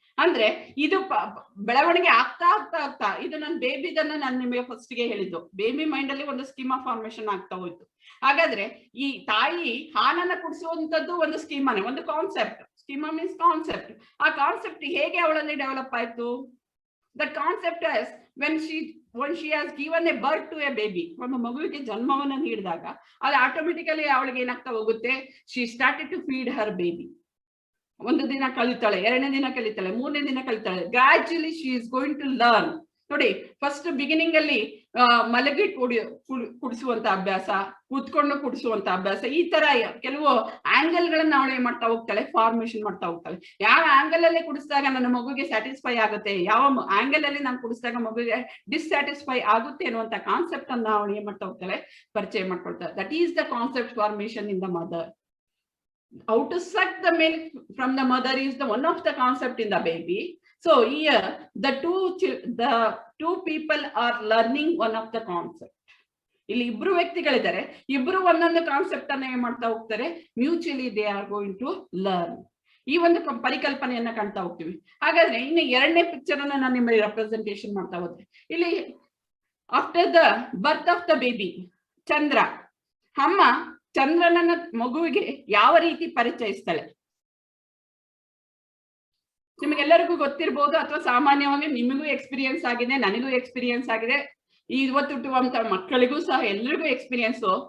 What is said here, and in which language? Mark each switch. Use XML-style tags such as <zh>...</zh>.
<kn>ಅಂದ್ರೆ ಇದು ಬೆಳವಣಿಗೆ ಆಗ್ತಾ ಇದು ನನ್ನ ಬೇಬಿದನ್ನ ನಾನು ನಿಮಗೆ ಫಸ್ಟ್ ಗೆ ಹೇಳಿದ್ದು. ಬೇಬಿ ಮೈಂಡ್ ಅಲ್ಲಿ ಒಂದು ಸ್ಕೀಮಾ ಫಾರ್ಮೇಶನ್ ಆಗ್ತಾ ಹೋಯ್ತು. ಹಾಗಾದ್ರೆ ಈ ತಾಯಿ ಹಾಲನ್ನ ಕುಡಿಸುವಂತದ್ದು ಒಂದು ಸ್ಕೀಮಾನೆ, ಒಂದು ಕಾನ್ಸೆಪ್ಟ್.</kn> <en>Schema means concept.</en> <kn>ಆ ಕಾನ್ಸೆಪ್ಟ್ ಹೇಗೆ ಅವಳಲ್ಲಿ ಡೆವಲಪ್ ಆಯ್ತು?</kn> <en>The concept is when she has given a birth to a baby,</en> <kn>ಒಂದು ಮಗುವಿಗೆ ಜನ್ಮವನ್ನು ನೀಡಿದಾಗ ಅದು ಆಟೋಮೆಟಿಕಲಿ ಅವಳಿಗೆ ಏನಾಗ್ತಾ ಹೋಗುತ್ತೆ,</kn> <en>she started to feed her baby.</en> <kn>ಒಂದು ದಿನ ಕಲಿತಾಳೆ, 2ನೇ ದಿನ ಕಲಿತಾಳೆ, 3ನೇ ದಿನ ಕಲಿತಾಳೆ.</kn> <en>ಗ್ರಾಜುಯಲಿ she is going to learn.</en> <kn>ನೋಡಿ, ಫಸ್ಟ್ ಬಿಗಿನಿಂಗ್ ಅಲ್ಲಿ ಮಲಗಿ ಕುಡಿಸುವಂತ ಅಭ್ಯಾಸ, ಕೂತ್ಕೊಂಡು ಕುಡಿಸುವಂತ ಅಭ್ಯಾಸ, ಈ ತರ ಕೆಲವು ಆಂಗಲ್ ಗಳನ್ನ ಅವಳು ಏನ್ ಮಾಡ್ತಾ ಹೋಗ್ತಾಳೆ, ಫಾರ್ಮೇಶನ್ ಮಾಡ್ತಾ ಹೋಗ್ತಾಳೆ. ಯಾವ ಆಂಗಲ್ ಅಲ್ಲಿ ಕುಡಿಸಿದಾಗ ನನ್ನ ಮಗುಗೆ ಸ್ಯಾಟಿಸ್ಫೈ ಆಗುತ್ತೆ, ಯಾವ ಆಂಗಲ್ ಅಲ್ಲಿ ನಾನು ಕುಡಿಸಿದಾಗ ಮಗುಗೆ ಡಿಸ್ಸ್ಯಾಟಿಸ್ಫೈ ಆಗುತ್ತೆ ಅನ್ನುವಂತ ಕಾನ್ಸೆಪ್ಟ್ ಅನ್ನ ಅವಳು ಏನ್ ಮಾಡ್ತಾ ಹೋಗ್ತಾಳೆ, ಪರಿಚಯ ಮಾಡ್ಕೊಳ್ತಾಳೆ.</kn> <en>That is the concept formation in the mother. How to suck the milk from the mother is the one of the concept in the baby. So here the two people are learning one of the concept.</en> <kn>ಇಲ್ಲಿ ಇಬ್ರು ವ್ಯಕ್ತಿಗಳಿದ್ದಾರೆ, ಇಬ್ರು ಒಂದೊಂದು concept ಅನ್ನ ಏನ್ ಮಾಡ್ತಾ ಹೋಗ್ತಾರೆ,</kn> <en>Mutually they are going to learn.</en> <kn>ಈ ಒಂದು ಪರಿಕಲ್ಪನೆಯನ್ನ ಕಾಣ್ತಾ ಹೋಗ್ತೀವಿ. ಹಾಗಾದ್ರೆ ಇನ್ನು 2ನೇ ಪಿಕ್ಚರ್ ಅನ್ನ ನಾನು ನಿಮಗೆ ರೆಪ್ರೆಸೆಂಟೇಷನ್ ಮಾಡ್ತಾ ಹೋದ್ರೆ, ಇಲ್ಲಿ</kn> <en>after the birth of the baby,</en> <kn>ಚಂದ್ರ, ಅಮ್ಮ ಚಂದ್ರನನ್ನ ಮಗುವಿಗೆ ಯಾವ ರೀತಿ ಪರಿಚಯಿಸ್ತಾಳೆ ನಿಮಗೆಲ್ಲರಿಗೂ ಗೊತ್ತಿರ್ಬೋದು, ಅಥವಾ ಸಾಮಾನ್ಯವಾಗಿ ನಿಮಗೂ ಎಕ್ಸ್ಪೀರಿಯನ್ಸ್ ಆಗಿದೆ, ನನಗೂ ಎಕ್ಸ್ಪೀರಿಯನ್ಸ್ ಆಗಿದೆ, ಇವತ್ತು ಹುಟ್ಟುವಂತ ಮಕ್ಕಳಿಗೂ ಸಹ ಎಲ್ರಿಗೂ ಎಕ್ಸ್ಪೀರಿಯನ್ಸ್.</kn>